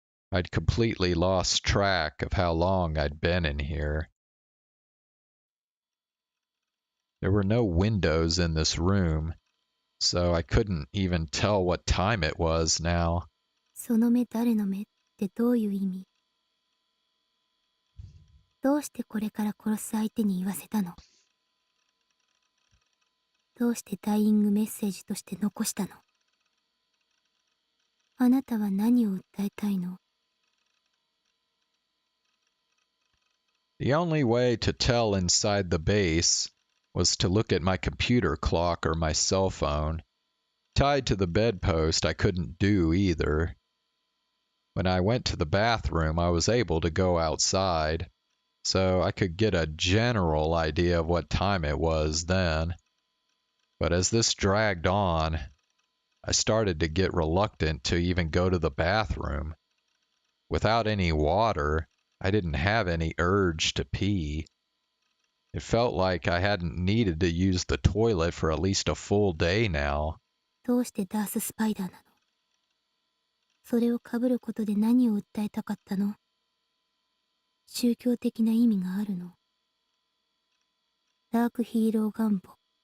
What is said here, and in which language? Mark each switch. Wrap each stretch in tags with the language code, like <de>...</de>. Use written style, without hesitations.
<en>I'd completely lost track of how long I'd been in here. There were no windows in this room, so I couldn't even tell what time it was now.</en> <ja>その目誰の目ってどういう意味？どうしてこれから殺す相手に言わせたの？どうしてダイイングメッセージとして残したの？あなたは何を訴えたいの？</ja> <en>The only way to tell inside the base was to look at my computer clock or my cell phone. Tied to the bedpost, I couldn't do either. When I went to the bathroom, I was able to go outside, so I could get a general idea of what time it was then. But as this dragged on, I started to get reluctant to even go to the bathroom. Without any water, I didn't have any urge to pee. It felt like I hadn't needed to use the toilet for at least a full day now.</en> <ja>どうしてダーススパイダーなの？それを被ることで何を訴えたかったの？宗教的な意味があるの？ダークヒーロー願望。</ja>